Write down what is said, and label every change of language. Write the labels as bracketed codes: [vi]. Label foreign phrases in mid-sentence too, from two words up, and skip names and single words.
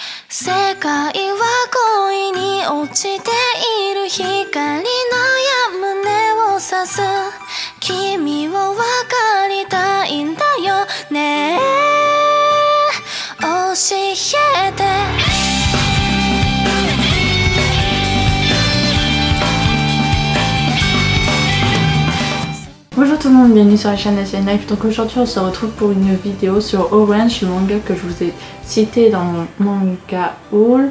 [ja] 世界は恋に落ちている光の矢胸を刺す君を分かりたいんだよね教えて [fr] Bonjour tout le monde, bienvenue sur la chaîne SN Life. Donc aujourd'hui on se retrouve pour une vidéo sur Orange, le manga que je vous ai cité dans mon [en] manga haul.